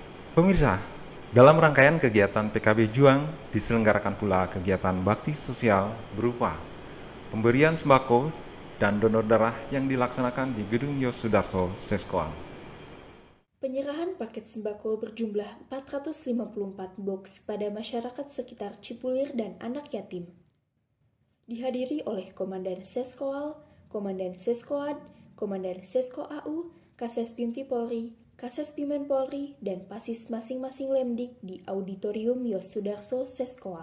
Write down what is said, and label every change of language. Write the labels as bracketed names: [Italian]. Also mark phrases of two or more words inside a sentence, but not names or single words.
[Indonesian] Pemirsa, dalam rangkaian kegiatan PKB Juang diselenggarakan pula kegiatan bakti sosial berupa pemberian sembako dan donor darah yang dilaksanakan di Gedung Yos Sudarso, Seskoal. Penyerahan paket sembako berjumlah 454 box pada masyarakat sekitar Cipulir dan anak yatim. Dihadiri oleh Komandan Seskoal, Komandan Seskoad, Komandan Sesko AU, Kases Pimti Polri, Kases Pimen Polri, dan Pasis masing-masing Lemdik di Auditorium Yos Sudarso, Seskoal.